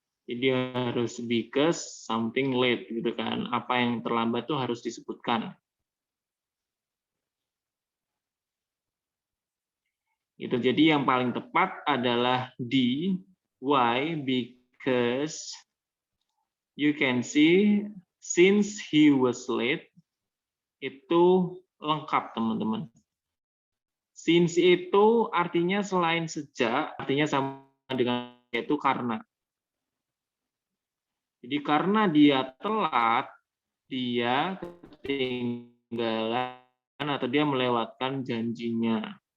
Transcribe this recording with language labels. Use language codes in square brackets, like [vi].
[id] Jadi harus because something late gitu kan. Apa yang terlambat tuh harus disebutkan. Itu jadi yang paling tepat adalah D. [en] Why? Because you can see since he was late itu lengkap teman-teman. [id] Since itu artinya selain sejak, artinya sama dengan yaitu karena. Jadi karena dia telat, dia ketinggalan atau dia melewatkan janjinya.